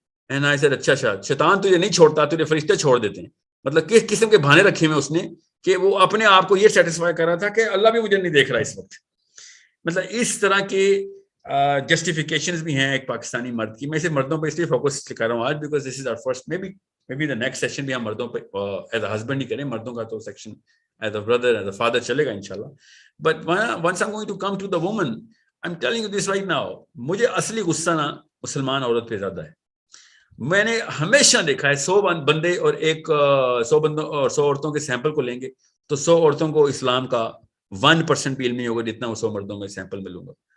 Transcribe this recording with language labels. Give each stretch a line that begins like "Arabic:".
English: and I said
Urdu: اچھا شیطان تجھے نہیں چھوڑتا, تجھے فرشتے چھوڑ دیتے ہیں. مطلب کس قسم کے بہانے رکھے ہوئے اس نے کہ وہ اپنے آپ کو یہ سیٹسفائی کر رہا تھا کہ اللہ بھی مجھے نہیں دیکھ رہا اس وقت. مطلب اس طرح کے جسٹیفیکیشنز بھی ہیں ایک پاکستانی مرد کی. میں اسے مردوں پہ اس لیے فوکس کر رہا ہوں آج
English: Because this is our first. May be the next session
Urdu: بھی ہم مردوں پہ
English: as a husband
Urdu: ہی کریں. مردوں کا تو section
English: as a brother as a father
Urdu: چلے گا انشاءاللہ.
English: but once I am going to come to the woman, I am telling you this right now,
Urdu: مجھے اصلی غصہ نا مسلمان عورت پہ زیادہ ہے. میں نے ہمیشہ دیکھا ہے 100 بندے اور 100 بندوں اور 100 عورتوں کے سیمپل کو لیں گے تو 100 عورتوں کو اسلام کا 1% بھی علم نہیں ہوگا جتنا وہ 100 مردوں میں سیمپل ملوں گا.